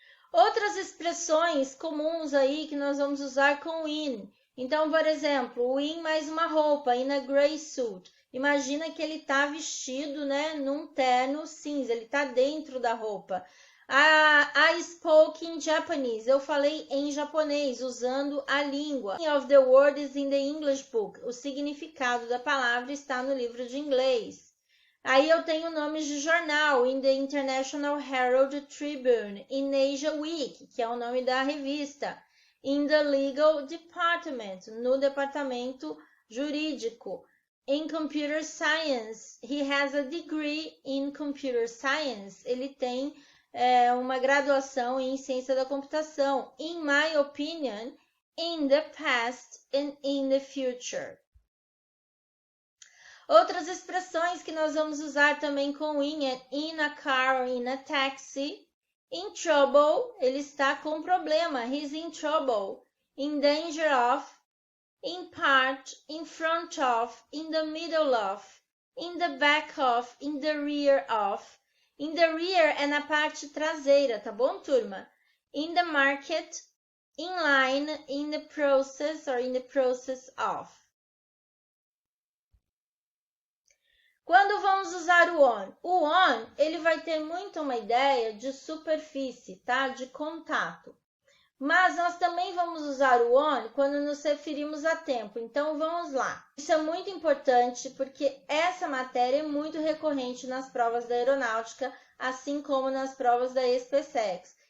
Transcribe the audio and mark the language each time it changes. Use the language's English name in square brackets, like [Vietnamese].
[Portuguese] Outras expressões comuns aí que nós vamos usar com in. Então, por exemplo, o in mais uma roupa, [English] in a gray suit. [Portuguese] Imagina que ele está vestido, né, num terno cinza, ele está dentro da roupa. [English] I spoke in Japanese. [Portuguese] Eu falei em japonês, usando a língua. [English] The meaning of the word is in the English book. [Portuguese] O significado da palavra está no livro de inglês. Aí eu tenho nomes de jornal, [English] in the International Herald Tribune, in Asia Week, [Portuguese] que é o nome da revista, [English] in the Legal Department, [Portuguese] no departamento jurídico, [English] in Computer Science, he has a degree in Computer Science, [Portuguese] ele tem uma graduação em ciência da computação, [English] in my opinion, in the past and in the future. [Portuguese] Outras expressões que nós vamos usar também com in é [English] in a car or in a taxi. In trouble, [Portuguese] ele está com problema. [English] He's in trouble. In danger of. In part, in front of, in the middle of, in the back of, in the rear of. In the rear [Portuguese] é na parte traseira, tá bom, turma? [English] In the market, in line, in the process or in the process of. [Portuguese] Quando vamos usar o on, ele vai ter muito uma ideia de superfície, tá? De contato. Mas nós também vamos usar o on quando nos referimos a tempo. Então, vamos lá. Isso é muito importante porque essa matéria é muito recorrente nas provas da aeronáutica, assim como nas provas da SpaceX.